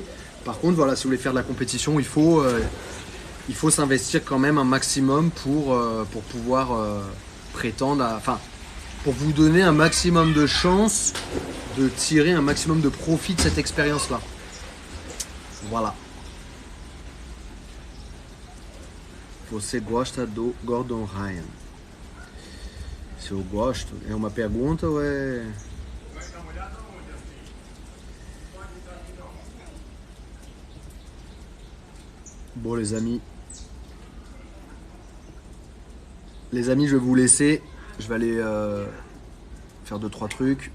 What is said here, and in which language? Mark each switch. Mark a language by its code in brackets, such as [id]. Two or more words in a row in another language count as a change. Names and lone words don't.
[fr] Par contre voilà, si vous voulez faire de la compétition, il faut s'investir quand même un maximum pour pouvoir prétendre à... Enfin, pour vous donner un maximum de chances de tirer un maximum de profit de cette expérience-là. Voilà. [pt] Você gosta do Gordon Ryan? Se eu gosto, é uma pergunta ou é... [fr] Bon les amis, je vais vous laisser. Je vais aller faire 2-3 trucs.